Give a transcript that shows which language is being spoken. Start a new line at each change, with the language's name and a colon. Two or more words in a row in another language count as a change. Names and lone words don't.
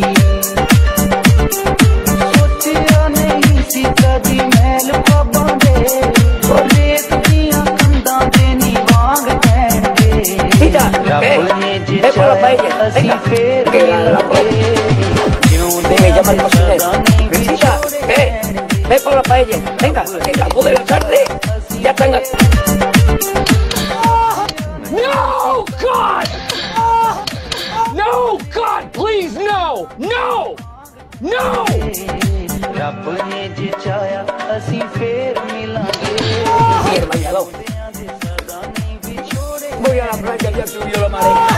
Punjabi: ਸੋਚਿਆ ਨਹੀਂ ਸੀ ਕਦੀ ਮਹਿਲ ਖ਼ਾਬਾਂ ਦੇ ਰੇਤ ਦੀਆਂ ਕੰਧਾਂ ਤੇ ਨੀ ਵਾਂਗ ਪੈਣਗੇ ਰੱਬ ਨੇ ਜੇ ਚਾਹਿਆ ਅਸੀਂ ਫੇਰ ਮਿਲਾਂਗੇ ਜਿਉਂਦਿਆਂ ਦੇ ਸਦਾ ਨਹੀਂ ਵਿਛੋੜੇ ਰਹਿਣਗੇ
Spanish: Ve por la paella, venga, venga, joder, tarde, ya tenga.
English: No, God! No, God, please, no! No! No!
Punjabi: ਰੱਬ ਨੇ ਜੇ ਚਾਹਿਆ ਅਸੀਂ ਫੇਰ ਮਿਲਾਂਗੇ
Spanish: Bien, bañado.
Punjabi: ਜਿਉਂਦਿਆਂ ਦੇ ਸਦਾ ਨਹੀਂ ਵਿਛੋੜੇ
Spanish: Voy a la playa, ya subió la marea.